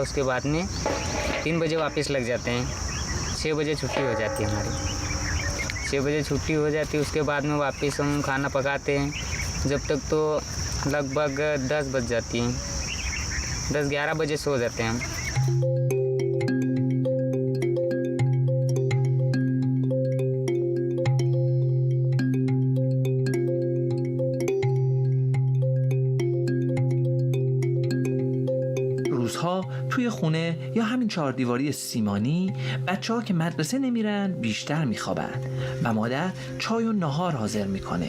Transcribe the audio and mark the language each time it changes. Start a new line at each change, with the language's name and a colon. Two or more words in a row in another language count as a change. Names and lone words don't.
Hindi: उसके बाद में 3 बजे वापस लग जाते हैं। 6 बजे छुट्टी हो जाती है हमारी। 6 बजे छुट्टी हो जाती है। उसके बाद में वापस हम खाना पकाते हैं, जब तक तो लगभग 10 बज जाती हैं। 10-11 बजे सो जाते हैं हम।
Persian: روزها توی خونه یا همین 4 دیواری سیمانی بچه‌ها که مدرسه نمیرن بیشتر میخوابن و مادر چای و نهار حاضر میکنه.